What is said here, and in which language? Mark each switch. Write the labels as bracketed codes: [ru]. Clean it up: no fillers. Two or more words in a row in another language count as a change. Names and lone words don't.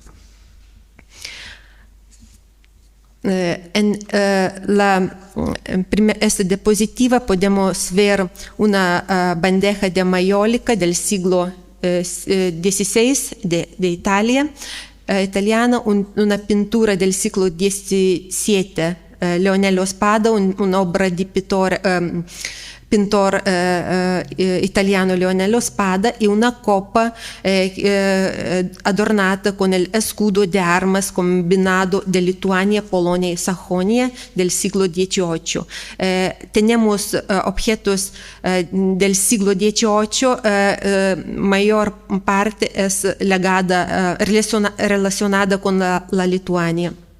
[es] En esta diapositiva podemos ver una bandeja de mayólica del siglo XVI de Italia, italiana, una pintura del siglo XVII Leonello Spada, [it] un'opera di pintor italiano [es] Leonello Spada, [it] e una coppa adornata [es] con el escudo de armas combinado de Lituania, Polonia y Sajonia del siglo XVIII. Tenemos objetos del siglo XVIII, mayor parte es relacionada con la Lituania.